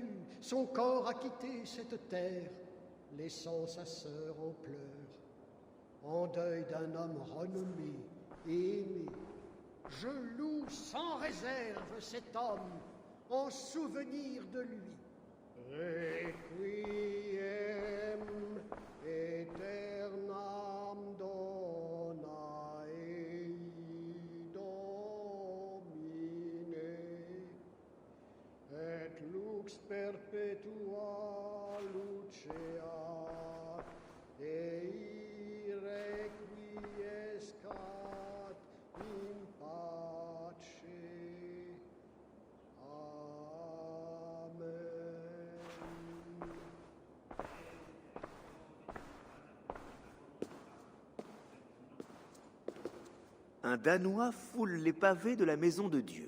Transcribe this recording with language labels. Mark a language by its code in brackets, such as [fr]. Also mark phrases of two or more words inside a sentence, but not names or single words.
[fr] Son corps a quitté cette terre, laissant sa sœur en pleurs, en deuil d'un homme renommé et aimé. Je loue sans réserve cet homme en souvenir de lui. [la] Requiem aeternam dona ei Domine, et lux perpetua lucea, ei requiescat in pace. [fr] Un Danois foule les pavés de la maison de Dieu.